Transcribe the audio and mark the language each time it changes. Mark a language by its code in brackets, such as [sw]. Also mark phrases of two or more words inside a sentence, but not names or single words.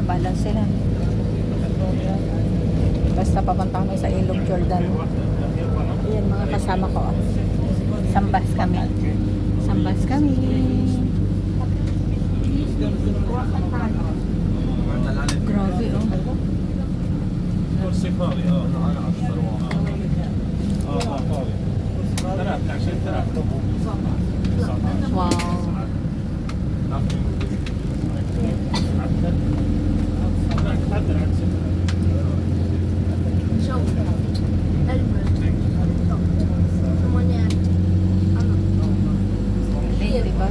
[tl] Balan sila. Basta papunta kami sa Ilog Jordan. Ayan mga kasama ko. Oh. Sambas kami. Sambas kami. Grabe oh. كرسي فاضي انا اكثر فاضي 23 Wow. Eh, diba?